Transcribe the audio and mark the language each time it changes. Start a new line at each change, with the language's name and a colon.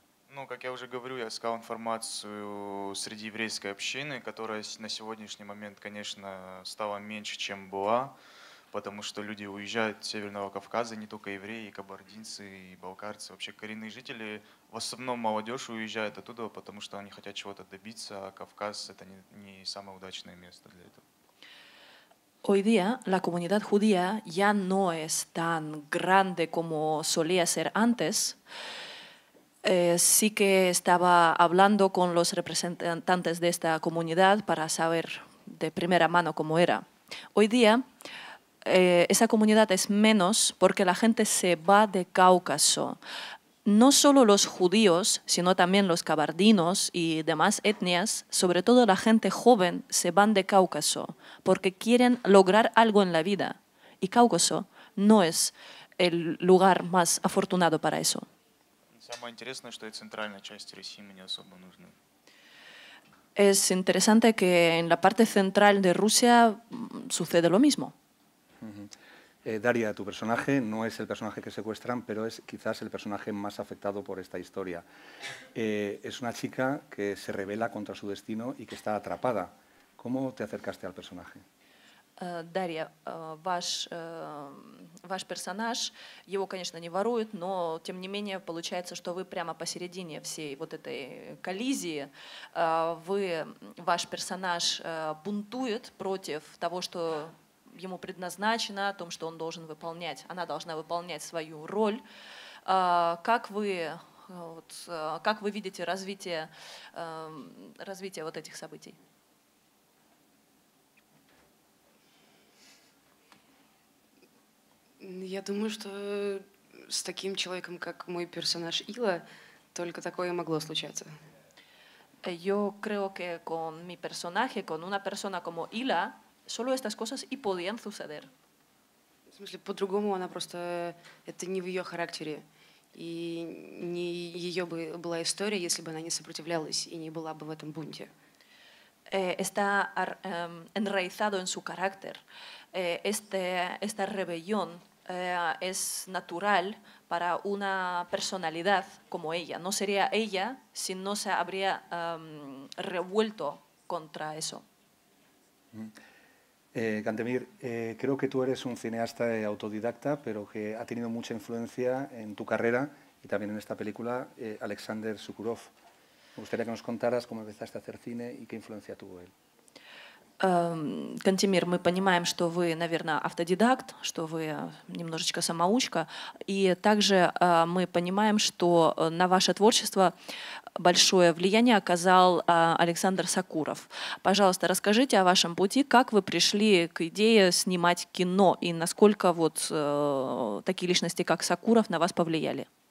Russian: Ну, как я уже говорю, я искал информацию среди еврейской общины, которая на сегодняшний момент, конечно, стала меньше, чем была, потому что люди уезжают с Северного Кавказа, не только евреи, и кабардинцы, и балкарцы, вообще коренные жители, в основном молодежь уезжает оттуда, потому что они хотят чего-то добиться, а Кавказ — это не самое удачное место для этого.
Spanish: Hoy día la comunidad judía ya no es tan grande como solía ser antes. Sí que estaba hablando con los representantes de esta comunidad para saber de primera mano cómo era. Hoy día esa comunidad es menos porque la gente se va de Cáucaso. no solo los judíos, sino también los cabardinos y demás etnias, sobre todo la gente joven, se van de Cáucaso porque quieren lograr algo en la vida. Y Cáucaso no es el lugar más afortunado para eso.
Russian: Самое интересное, что и центральная часть России мне особо нужна.
Spanish: Es interesante que en la parte central de Rusia sucede lo mismo. Daria, tu personaje no es el personaje que secuestran, pero es quizás el personaje más afectado por esta historia. Es una chica que se rebela contra su destino y que está atrapada. ¿Cómo te acercaste al personaje?
Russian: Дарья, ваш персонаж, его, конечно, не воруют, но тем не менее получается, что вы прямо посередине всей вот этой коллизии. Ваш персонаж бунтует против того, что ему предназначено, о том, что он должен выполнять. Она должна выполнять свою роль. Как вы видите развитие вот этих событий? Я думаю, что с таким человеком, как мой персонаж Ила, только такое могло случаться.
Spanish: Yo creo que con mi personaje, con una persona como Ila, solo estas cosas y podían suceder.
Russian: В смысле, по-другому она просто... Это не в ее характере. И не ее бы была история, если бы она не сопротивлялась и не была бы в этом бунте.
Spanish: Está enraizado en su carácter. Esta rebelión es natural para una personalidad como ella. No sería ella si no se habría revuelto contra eso. Cantemir, creo que tú eres un cineasta autodidacta, pero que ha tenido mucha influencia en tu carrera y también en esta película, Alexander Sokurov. Me gustaría que nos contaras cómo empezaste a hacer cine y qué influencia tuvo él.
Russian: Кантемир, мы понимаем, что вы, наверное, автодидакт, что вы немножечко самоучка, и также мы понимаем, что на ваше творчество большое влияние оказал Александр Сокуров. Пожалуйста, расскажите о вашем пути, как вы пришли к идее снимать кино и насколько вот такие личности, как Сокуров, на вас повлияли?